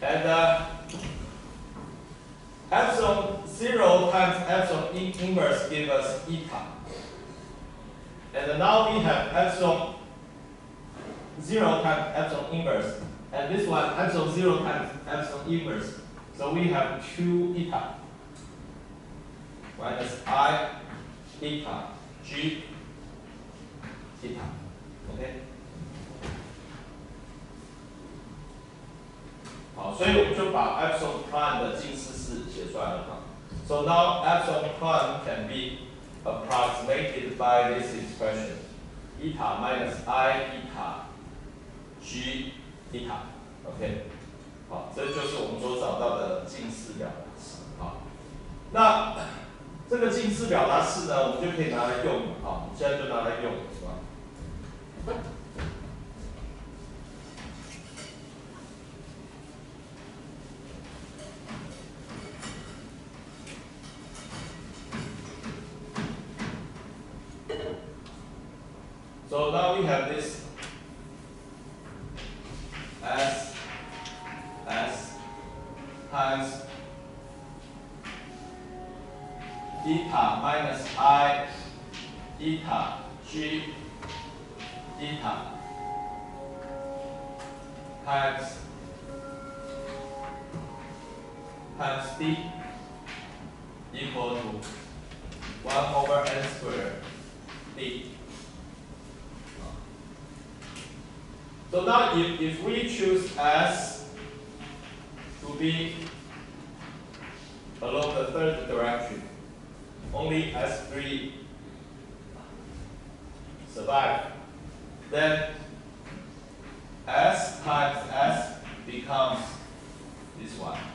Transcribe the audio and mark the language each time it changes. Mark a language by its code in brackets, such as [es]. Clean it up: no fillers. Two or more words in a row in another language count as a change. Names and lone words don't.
[en] And epsilon 0 times epsilon inverse gives us eta. And now we have epsilon 0 times epsilon inverse. And this one, epsilon 0 times epsilon inverse. So we have 2 eta minus I eta G eta. OK。 [zh] 好，所以我们就把 epsilon prime 的近似式写出来了哈。 [en] So now epsilon prime can be approximated by this expression, eta minus I eta G eta. [zh] OK， 好，这就是我们所找到的近似表达式。好，那这个近似表达式呢，我们就可以拿来用。好，现在就拿来用，是吧？ [en] So now we have this S times eta minus I eta G eta times D equal to 1 over n squared D. So now if we choose S to be along the third direction, only S3 survive, then S times S becomes this one.